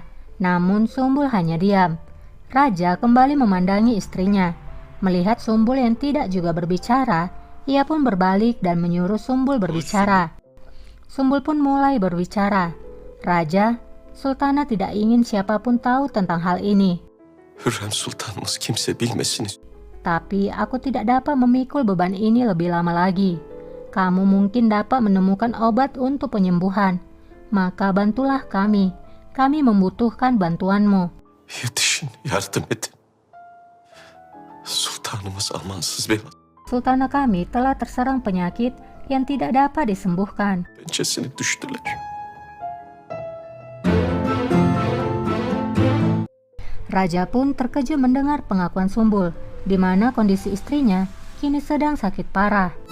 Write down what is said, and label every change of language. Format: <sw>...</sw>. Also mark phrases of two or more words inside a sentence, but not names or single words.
<id>Namun Sumbul hanya diam. Raja kembali memandangi istrinya. Melihat Sumbul yang tidak juga berbicara, ia pun berbalik dan menyuruh Sumbul berbicara. Sumbul pun mulai berbicara. Raja, Sultana tidak ingin siapapun tahu tentang hal ini.</id> <tr>Hürrem Sultanımız kimse bilmesin.</tr> <id>Tapi aku tidak dapat memikul beban ini lebih lama lagi. Kamu mungkin dapat menemukan obat untuk penyembuhan. Maka bantulah kami. Kami membutuhkan bantuanmu.</id> <tr>Yetişin, yardım edin. Sultanımız amansız bela</tr> <id>Sultana kami telah terserang penyakit yang tidak dapat disembuhkan.</id> <tr>pençesine düştüler.</tr> <id>Raja pun terkejut mendengar pengakuan Sumbul, di mana kondisi istrinya kini sedang sakit parah.</id>